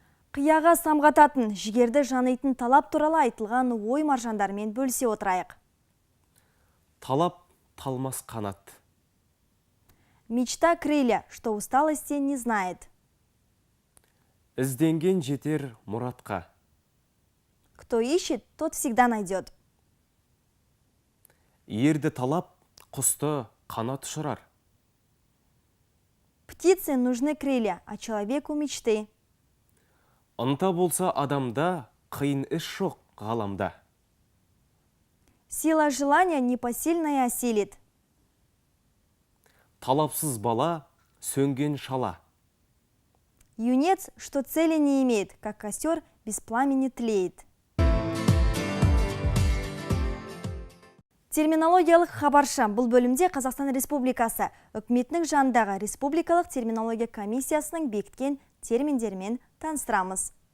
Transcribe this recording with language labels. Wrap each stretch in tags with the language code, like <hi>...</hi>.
<kk>Қияға самғататын, жігерді жанайтын талап туралы айтылған ой маржандармен бөлісе отырайық. Талап талмас қанат.</kk> <ru>Мечта крылья, что усталости не знает.</ru> <kk>Ізденген жетер мұратқа.</kk> <ru>Кто ищет, тот всегда найдет.</ru> <kk>Ерді талап, құсты қанат ұшырар.</kk> <ru>Птице нужны крылья, а человеку мечты.</ru> <kk>Ынта болса адамда, қиын іс жоқ ғаламда.</kk> <ru>Сила желания непосильная осилит.</ru> <kk>Талапсыз бала, сөнген шала.</kk> <ru>Юнец, что цели не имеет, как костер без пламени тлеет.</ru> <kk>Терминологиялық хабарша. Бұл бөлімде Қазақстан Республикасы үкіметінің жанындағы Республикалық терминология комиссиясының бекіткен терминдермен таныстырамыз.</kk>